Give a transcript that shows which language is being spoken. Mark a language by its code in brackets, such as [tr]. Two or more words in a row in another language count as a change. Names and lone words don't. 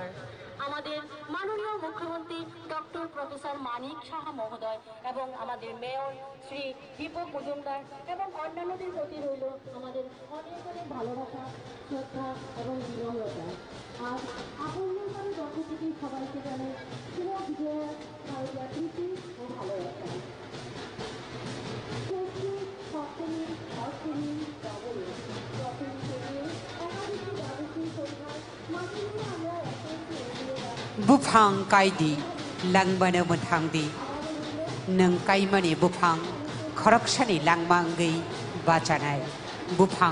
[bn] আমাদের মাননীয় মুখ্যমন্ত্রী ডক্টর প্রফেসর মানিক সাহা মহোদয় এবং আমাদের মেয়র শ্রী দীপক মজুমদার এবং অন্যান্যদের প্রতি রইল আমাদের অনেক অনেক ভালোবাসা, শ্রদ্ধা এবং বিনম্রতা। আজ আপনজন ক্লাবের পক্ষ থেকে সবাইকে জানাই শুভ বিজয়া, ভারতীয় প্রীতি ও ভালোবাসা। [trp] बुफां कायदी लांबानो मोनहांदी नों कायमानि बुफां खरकसानि लांमांगै बाजानाय बुफां